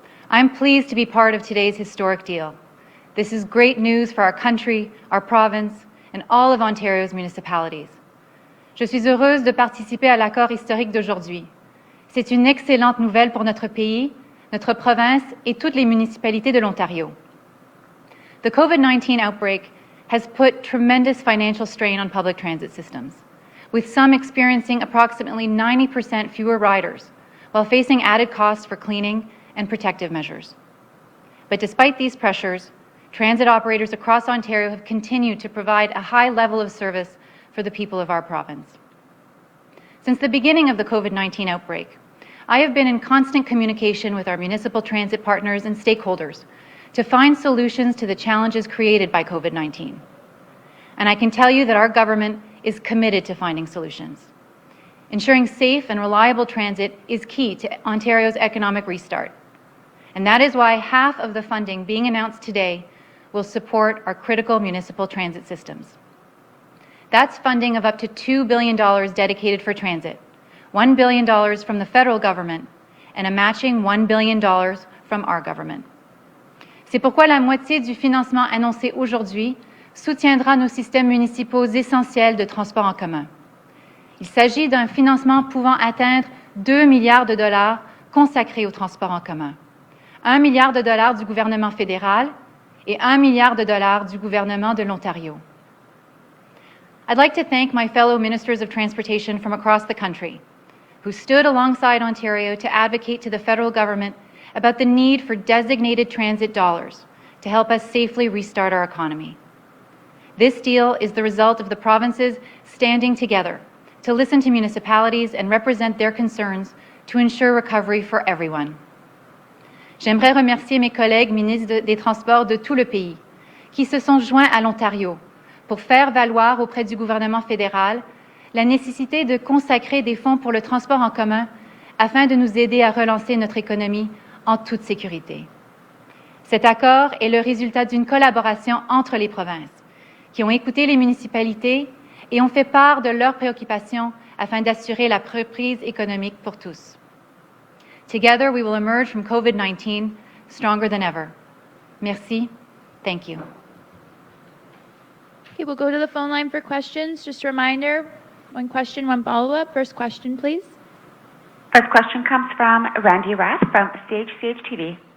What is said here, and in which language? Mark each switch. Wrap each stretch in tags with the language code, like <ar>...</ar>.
<en>I'm pleased to be part of today's historic deal. This is great news for our country, our province, and all of Ontario's municipalities.</en> <fr>Je suis heureuse de participer à l'accord historique d'aujourd'hui. C'est une excellente nouvelle pour notre pays, notre province et toutes les municipalités de l'Ontario.</fr> <en>The COVID-19 outbreak has put tremendous financial strain on public transit systems, with some experiencing approximately 90% fewer riders, while facing added costs for cleaning and protective measures. But despite these pressures, transit operators across Ontario have continued to provide a high level of service for the people of our province. Since the beginning of the COVID-19 outbreak, I have been in constant communication with our municipal transit partners and stakeholders to find solutions to the challenges created by COVID-19. And I can tell you that our government is committed to finding solutions. Ensuring safe and reliable transit is key to Ontario's economic restart. And that is why half of the funding being announced today will support our critical municipal transit systems. That's funding of up to $2 billion dedicated for transit, $1 billion from the federal government, and a matching $1 billion from our government.</en> <fr>C'est pourquoi la moitié du financement annoncé aujourd'hui soutiendra nos systèmes municipaux essentiels de transport en commun. Il s'agit d'un financement pouvant atteindre 2 milliards de dollars consacrés au transport en commun, 1 milliard de dollars du gouvernement fédéral et 1 milliard de dollars du gouvernement de l'Ontario.</fr> <en>I'd like to thank my fellow ministers of transportation from across the country who stood alongside Ontario to advocate to the federal government about the need for designated transit dollars to help us safely restart our economy. This deal is the result of the provinces standing together to listen to municipalities and represent their concerns to ensure recovery for everyone.</en> <fr>J'aimerais remercier mes collègues ministres des Transports de tout le pays qui se sont joints à l'Ontario pour faire valoir auprès du gouvernement fédéral la nécessité de consacrer des fonds pour le transport en commun afin de nous aider à relancer notre économie en toute sécurité. Cet accord est le résultat d'une collaboration entre les provinces qui ont écouté les municipalités et ont fait part de leurs préoccupations afin d'assurer la reprise économique pour tous.</fr> <en>Together, we will emerge from COVID-19 stronger than ever.</en> <fr>Merci.</fr> <en>Thank you. Okay, we'll go to the phone line for questions. Just a reminder, one question, one follow-up. First question, please. First question comes from Randy Rath from CHCH-TV.</en>